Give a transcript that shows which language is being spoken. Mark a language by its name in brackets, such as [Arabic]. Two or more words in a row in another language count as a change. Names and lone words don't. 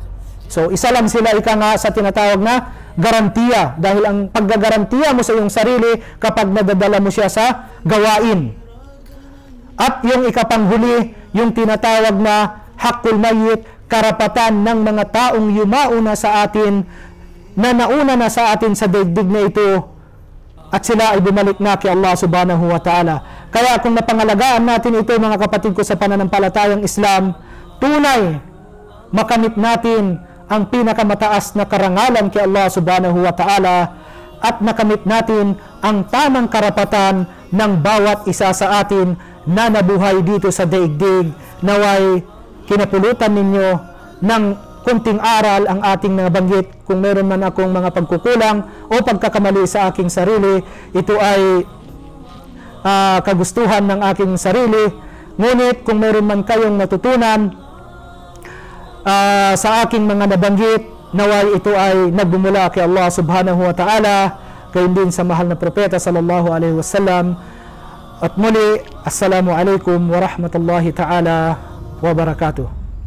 [Filipino] So, isa lang sila sa tinatawag na garantiya, dahil ang paggagarantiya mo sa iyong sarili kapag nadadala mo siya sa gawain. At yung ikapanghuli, yung tinatawag na [Arabic] حق الميت, [Filipino] karapatan ng mga taong yumauna sa atin, na nauna na sa atin sa daigdig na ito, at sila ay bumalik na kay Allah [Arabic] سبحانه وتعالى. [Filipino] Kaya kung napangalagaan natin ito, mga kapatid ko sa pananampalatayang Islam, tunay makamit natin ang pinakamataas na karangalan kay Allah [Arabic] سبحانه وتعالى, [Filipino] at nakamit natin ang tamang karapatan ng bawat isa sa atin na nabuhay dito sa daigdig. Naway kinapulutan ninyo ng kunting aral ang ating nabanggit. Kung meron man akong mga pagkukulang o pagkakamali sa aking sarili, ito ay kagustuhan ng aking sarili. Ngunit kung meron man kayong natutunan sa aking mga nabanggit, naway ito ay nagbumula kay Allah [Arabic] سبحانه وتعالى, [Filipino] gayon din sa mahal na propeta [Arabic] صلى الله عليه وسلم. [Filipino] At muli, [Arabic] السلام عليكم ورحمة الله تعالى وبركاته.